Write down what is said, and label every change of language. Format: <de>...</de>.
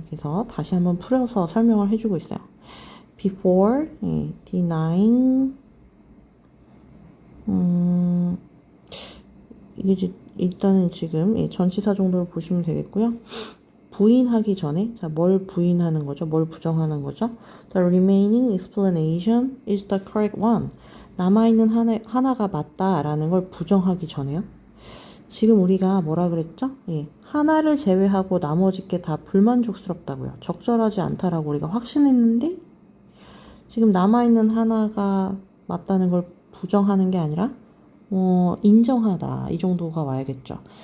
<ko>그래서 다시 한번 풀어서 설명을 해주고 있어요.</ko> <en>Before denying</en> <ko>이게 일단은 지금 전치사 정도로 보시면 되겠고요. 부인하기 전에, 자, 뭘 부인하는 거죠? 뭘 부정하는 거죠?</ko> <en>The remaining explanation is the correct one.</en> <ko>남아있는 하나가 맞다라는 걸 부정하기 전에요. 지금 우리가 뭐라 그랬죠? 하나를 제외하고 나머지 게 다 불만족스럽다고요. 적절하지 않다라고 우리가 확신했는데 지금 남아있는 하나가 맞다는 걸 부정하는 게 아니라 인정하다 이 정도가 와야겠죠.</ko>